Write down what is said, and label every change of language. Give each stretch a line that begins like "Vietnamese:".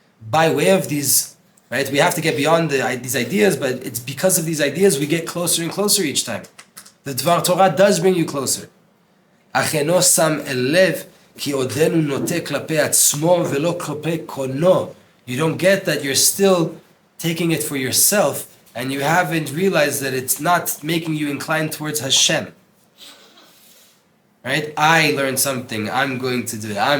English: By way of these, right, we have to get beyond these ideas, but it's because of these ideas we get closer and closer each time. The Dvar Torah does bring you closer.
Hebrew: אך אינו שם אל לב כי עודנו נוטה כלפי עצמו ולא כלפי קונו.
English: You don't get that you're still taking it for yourself and you haven't realized that it's not making you inclined towards Hashem. Right? I learned something. I'm going to do it.